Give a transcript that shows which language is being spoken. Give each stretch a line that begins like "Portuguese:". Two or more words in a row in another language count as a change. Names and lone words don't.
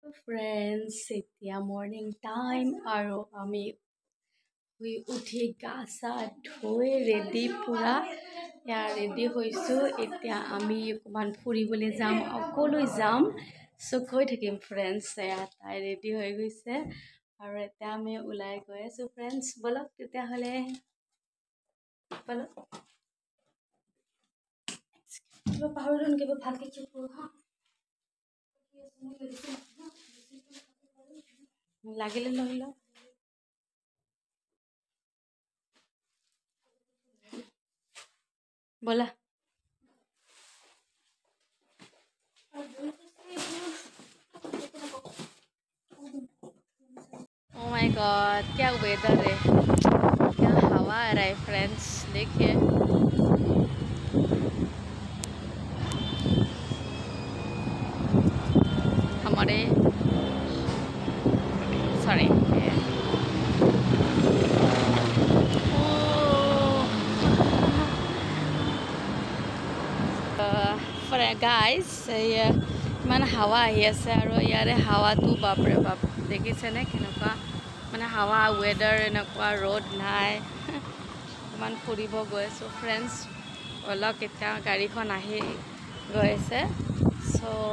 Assamese: friends, এতিয়া
English: morning time
Assamese: আৰু আমি শুই উঠি গা চা ধুই ৰেডি পুৰা ৰেডি হৈছোঁ এতিয়া আমি অকণমান ফুৰিবলৈ যাম অকলৈ যাম কৈ থাকিম ফ্ৰেণ্ডছ তাই ৰেডি হৈ গৈছে আৰু এতিয়া আমি ওলাই গৈ আছোঁ ফ্ৰেণ্ডছ বলক তেতিয়াহ'লে বলক কিবা পাহৰিলোঁ নেকি ভালকৈ চেক কৰোঁ হা লাগিলে লৈ লওঁ
Hindi: बोला
English: oh my god
Hindi: क्या वेदर है क्या हवा आ रहा है फ्रेंड्स देखिए हमारे
Assamese: सॉरी গাইজ ইমান হাৱা আহি আছে আৰু ইয়াৰে হাৱাটো বাপৰে বাপ দেখিছেনে কেনেকুৱা মানে হাৱা ৱেডাৰ এনেকুৱা ৰ'দ নাই ইমান ফুৰিব গৈ আছোঁ ফ্ৰেণ্ডছ অলপ এতিয়া গাড়ীখন আহি গৈ আছে চ'